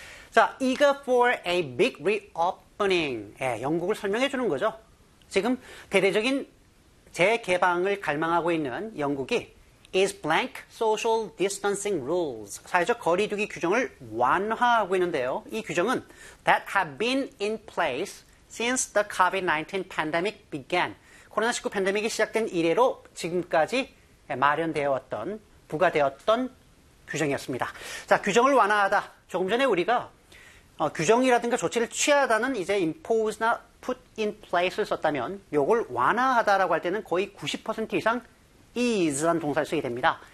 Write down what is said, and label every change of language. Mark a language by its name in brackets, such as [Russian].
[Korean] 자, [English] Eager for a big reopening [Korean] 예, 영국을 설명해 주는 거죠. 지금 대대적인 재개방을 갈망하고 있는 영국이 [English] is blank social distancing rules. [Korean] 사회적 거리두기 규정을 완화하고 있는데요. 이 규정은 [English] that have been in place since the COVID-19 pandemic began. [Korean] 코로나19 팬데믹이 시작된 이래로 지금까지 마련되었던, 부과되었던 규정이었습니다. 자, 규정을 완화하다. 조금 전에 우리가 규정이라든가 조치를 취하다는 이제 impose나 put in place를 썼다면 이걸 완화하다라고 할 때는 거의 90% 이상 is란 동사를 쓰게 됩니다.